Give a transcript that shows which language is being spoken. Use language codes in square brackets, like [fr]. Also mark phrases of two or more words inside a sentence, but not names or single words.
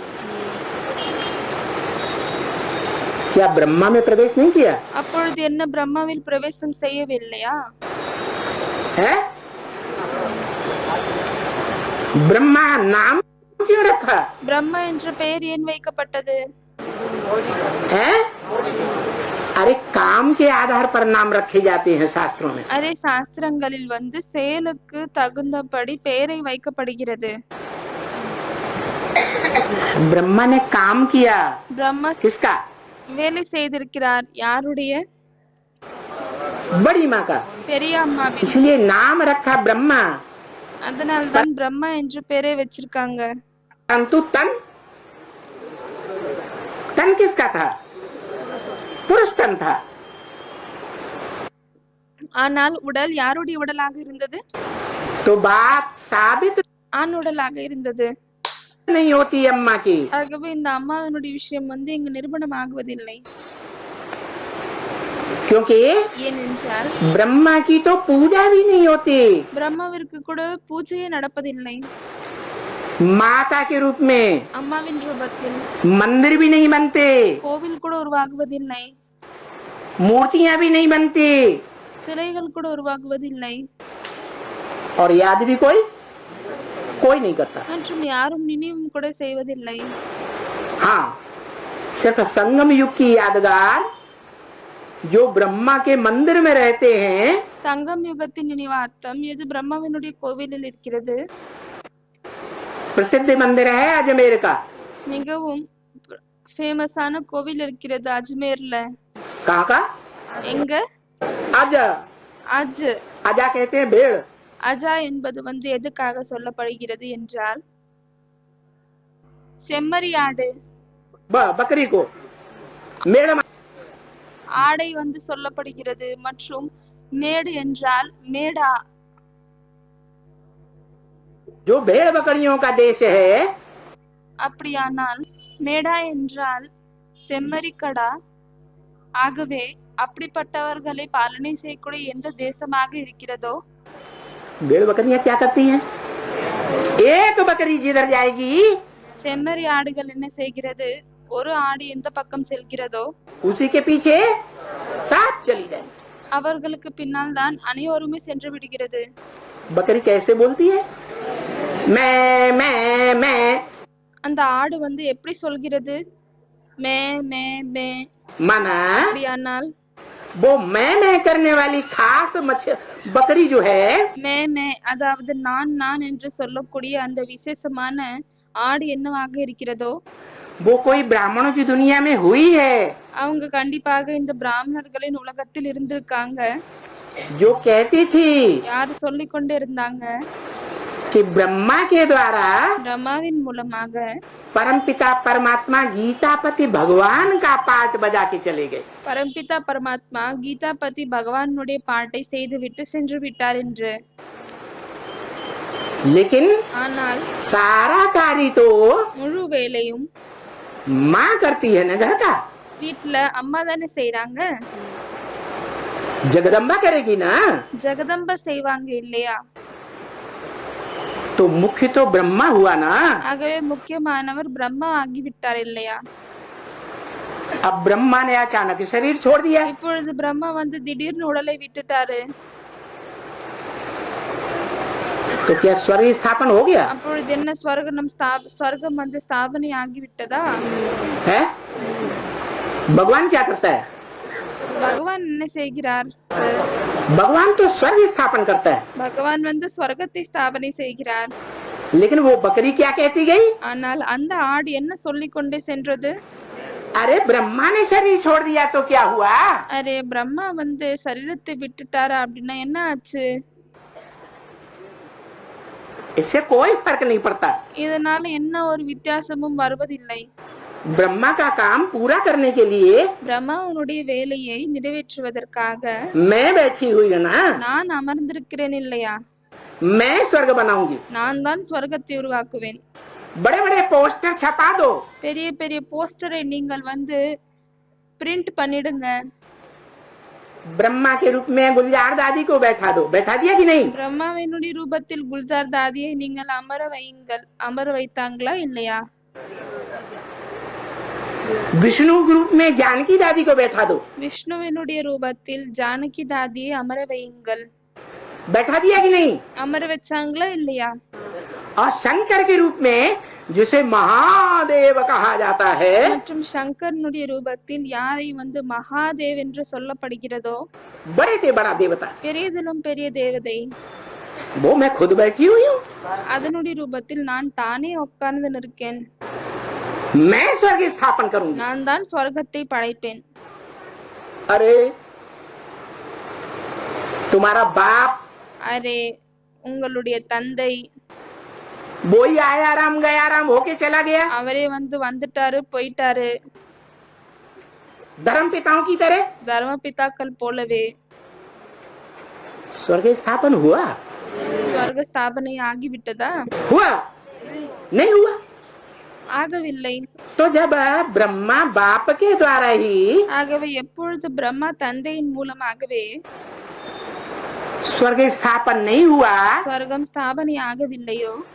[hi] क्या ब्रह्मा में प्रवेश नहीं किया [ta] அப்பொழுது என்ன பிரம்மாவில் பிரவேசம் செய்யவில்லையா? [hi] है? ब्रह्मा नाम क्यों रखा [ta] பிரம்மா என்ற பெயர் ஏன் வைக்கப்பட்டது? [hi] है? अरे काम के आधार पर नाम रखे जाते हैं शास्त्रों में। [ta] அரே, சாஸ்திரங்களில் செயலுக்கு தகுந்தபடி பெயரை வைக்கப்படுகிறது. [hi] ब्रह्मा ने काम किया, [ta] பிரம்மா [hi] किसका? [ta] வேலை செய்திருக்கிறார். யாருடைய? [hi] बड़ी माँ का। [ta] பெரிய அம்மாவின். [hi] इसलिए नाम रखा ब्रह्मा, [ta] அதனால்தான் பிரம்மா என்ற பெயரை வச்சிருக்காங்க. [hi] परंतु तन तन किसका था? पुरुष तन था। [ta] ஆனால் உடல் யாருடைய உடலாக இருந்தது? [hi] तो बात साबित [ta] ஆண் உடலாக இருந்தது. [hi] नहीं होती अम्मा की। [ta] ஆகவே இந்த அம்மாவினுடைய விஷயம் இங்கு நிரூபணம் ஆகுவதில்லை. [hi] क्योंकि [ta] ஏனென்றால் [hi] ब्रह्मा की तो पूजा भी नहीं होती, [ta] பிரம்மாவிற்கு கூட பூஜையே நடப்பதில்லை. [hi] माता के रूप में [ta] அம்மாவின் ரூபத்தில் [hi] मंदिर भी नहीं बनते, [ta] கோவில் கூட உருவாகுவதில்லை. [hi] मूर्तियां भी नहीं बनती, [ta] சிலைகள் கூட உருவாகுவதில்லை. [hi] और याद भी कोई नहीं करता। [ta] மற்றும் யாரும் நினைவும் கூட செய்வதில்லை. [hi] हाँ, सिर्फ संगम युग की यादगार जो ब्रह्मा के मंदिर में रहते हैं, [ta] சங்கம் யுகத்தின் நினைவார்த்தம் எது பிரம்மாவினுடைய கோவிலில் இருக்கிறது. [hi] प्रसिद्ध मंदिर है अजमेर का। [ta] மிகவும் ஃபேமஸான கோவில் இருக்கிறது அஜ்மேர்ல. [hi] कहाँ का? [ta] எங்க? [hi] अज [ta] அஜ். [hi] अजा कहते हैं भेड़। [ta] அஜா என்பது எதுக்காக சொல்லப்படுகிறது என்றால் செம்மறியாடு, [hi] बकरी को मेड़ [ta] ஆடை சொல்லப்படுகிறது. மற்றும் மேடு என்றால் மேடா. [hi] जो भेड़ बकरियों का देश है, [ta] அப்படியானால் மேடா என்றால் செம்மறிக்கடா. ஆகவே அப்படிப்பட்டவர்களை பாலனை செய்யக்கூடிய எந்த தேசமாக இருக்கிறதோ, [hi] भेड़ बकरियां क्या करती हैं? एक बकरी जिधर जाएगी [ta] செம்மறி ஆடுகள் என்ன செய்கிறது? ஒரு ஆடு எந்த பக்கம் செல்கிறதோ [hi] उसी के पीछे साथ चली जाए। [ta] அவர்களுக்கு பின்னால் தான் அனைவருமே சென்று விடுகிறது. [hi] बकरी कैसे बोलती है? मैं। [ta] அந்த ஆடு எப்படி சொல்கிறது? மே மே மே. [hi] माना [ta] அப்படியானால் [hi] वो मैं करने वाली खास बकरी जो है, [ta] மே மே அதாவது நான் என்று சொல்லக்கூடிய அந்த விசேஷமான ஆடு என்னவாக இருக்கிறதோ, [hi] वो कोई ब्राह्मणों की दुनिया में हुई है, [ta] அவங்க கண்டிப்பாக இந்த பிராமணர்களின் உலகத்தில் இருந்திருக்காங்க. [hi] जो कहती थी [ta] யாரு சொல்லிக் கொண்டே இருந்தாங்க? [hi] कि ब्रह्मा के द्वारा [ta] பிரம்மாவின் மூலமாக [hi] परमपिता परमात्मा गीतापति भगवान का पाठ बजा के चले गए। [ta] பரம்பிதா பரமாத்மா கீதாபதி பகவானுடைய பாட்டை செய்துவிட்டு சென்று விட்டார் என்று. [hi] लेकिन [ta] ஆனால் [hi] सारा कार्य तो [ta] முழு வேலையும் [hi] माँ करती है ना घर का, [ta] வீட்ல அம்மா தானே செய்றாங்க. [hi] जगदम्बा करेगी ना, [ta] ஜெகதம்பா செய்வாங்க இல்லையா? [hi] तो मुख्य तो ब्रह्मा हुआ ना। [ta] ஆகவே முக்கியமானவர் பிரம்மா ஆகிவிட்டார் இல்லையா? [hi] अब ब्रह्मा ने अचानक शरीर छोड़ दिया, [ta] இப்பொழுது பிரம்மா வந்து திடீர்னு உடலை விட்டுட்டாரு. [hi] तो क्या स्वर्ग स्थापन हो गया [ta] அப்பொழுது என்ன ஸ்வர்க்கம் வந்து ஸ்தாபனை ஆகிவிட்டதா? [hi] है? भगवान क्या करता है? [ta] பகவான் என்ன செய்கிறார்? [hi] भगवान तो स्वर्ग स्थापन करता है, [ta] பகவான் வந்து ஸ்வர்க்கத்தை ஸ்தாபனை செய்கிறார். [hi] लेकिन वो बकरी क्या कहती गई? [ta] ஆனால் அந்த ஆடு என்ன சொல்லிக் கொண்டே சென்றது? [hi] अरे ब्रह्मा ने शरीर छोड़ दिया तो क्या हुआ? [ta] அரே பிரம்மா வந்து சரீரத்தை விட்டுட்டாரா அப்படின்னா என்ன ஆச்சு? [hi] इससे कोई फर्क नहीं पड़ता। [ta] இதனால என்ன ஒரு வித்தியாசமும் வருவதில்லை. [hi] ब्रह्मा का काम पूरा करने के लिए [ta] பிரம்மாவுடைய வேலையை நிறைவேற்றுவதற்காக [hi] मैं बैठी हुई है ना, [ta] நான் அமர்ந்திருக்கிறேன் இல்லையா? [hi] मैं स्वर्ग बनाऊंगी। [ta] நான் தான் ஸ்வர்க்கத்தை உருவாக்குவேன். [hi] बड़े बड़े पोस्टर छपा दो, [ta] பெரிய பெரிய போஸ்டரை நீங்கள் வந்து பிரிண்ட் பண்ணிடுங்க. [hi] ब्रह्मा के रूप में गुलजार दादी को बैठा दो, बैठा दिया कि नहीं? [ta] பிரம்மாவினுடைய ரூபத்தில் குல்ஜார் தாதியை நீங்கள் அமர வைத்தாங்களா இல்லையா? [hi] विष्णु के रूप में जानकी दादी को बैठा दो, [ta] விஷ்ணுவினுடைய ரூபத்தில் ஜானகி தாதியை அமர வையுங்கள். [hi] बैठा दिया कि नहीं? [ta] அமர வச்சாங்களா இல்லையா? [hi] और शंकर के रूप में जिसे महादेव कहा जाता है, [ta] மற்றும் சங்கரனுடைய ரூபத்தில் யாரை வந்து மகாதேவ் என்று சொல்லப்படுகிறதோ, [hi] बड़े से बड़ा देवता, [ta] பெரியதிலும் பெரிய தேவதை, [hi] वो मैं खुद बैठी हुई हूँ। [ta] அதனுடைய ரூபத்தில் நான் தானே உட்கார்ந்து நிற்கேன். [hi] मैं स्वर्ग स्थापन करूंगी। [ta] நான் தான் ஸ்வர்க்கத்தை படைப்பேன். [hi] अरे तुम्हारा बाप [ta] அரே உங்களுடைய தந்தை [hi] वो ही आया राम गया राम होके चला गया, [ta] அவரே வந்து வந்துட்டாரு போயிட்டாரு. [hi] धर्म पिताओं की तरह [ta] தர்ம பிதாக்கள் போலவே [hi] स्वर्ग स्थापन हुआ? [ta] ஸ்வர்க ஸ்தாபனை ஆகிவிட்டதா? [hi] हुआ नहीं हुआ? [ta] ஆகவில்லை. [hi] तो जब ब्रह्मा बाप के द्वारा ही [ta] ஆகவே எப்பொழுது பிரம்மா தந்தையின் மூலமாகவே [hi] स्वर्ग स्थापन नहीं हुआ [ta] ஸ்வர்க்கம் ஸ்தாபனை ஆகவில்லையோ,